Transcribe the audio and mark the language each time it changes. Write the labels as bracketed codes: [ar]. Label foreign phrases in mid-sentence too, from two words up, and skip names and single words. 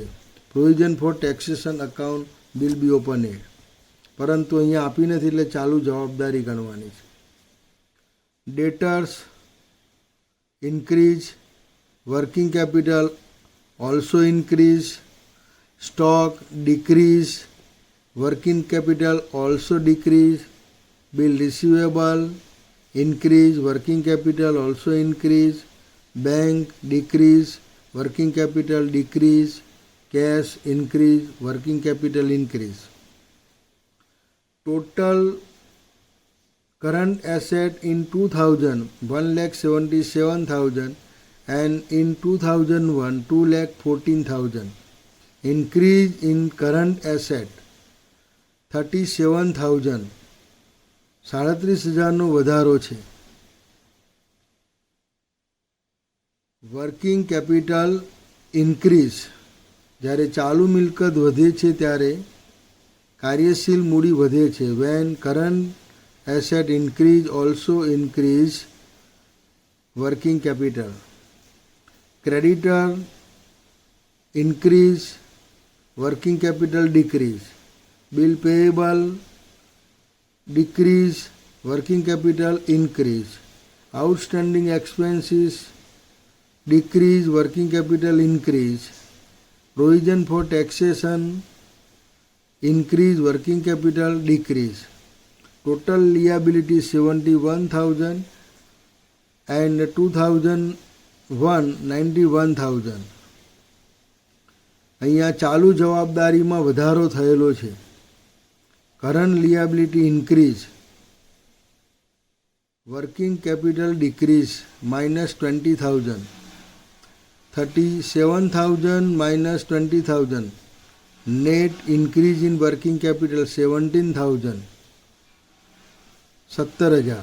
[en] provision for taxation account will be opened, [gu] પરંતુ અહીંયા આપી નથી એટલે ચાલુ જવાબદારી ગણવાની છે. [en] debtors increase, working capital also increase, stock decrease, working capital also decrease, bill receivable increase, working capital also increase, bank decrease, working capital decrease, cash increase, working capital increase. Total current asset in 2000 1,77,000 and in 2001 2,14,000. Increase in current asset 37,000, [gu] 37,000નો વધારો છે. [en] working capital increase, [gu] જ્યારે ચાલુ મિલકત વધે છે ત્યારે કાર્યશીલ મૂડી વધે છે. [en] when current asset increase also increase working capital. creditor increase, working capital decrease. bill payable decrease, working capital increase. Outstanding expenses decrease, working capital increase. Provision for taxation increase, working capital decrease. Total liability 71,000 and 2001 91,000. [gu] અહીંયા ચાલુ જવાબદારીમાં વધારો થયેલો છે. [en] current liability increase, working capital decrease -20,000, 37,000 -20,000, net increase in working capital 17,000, 17,000.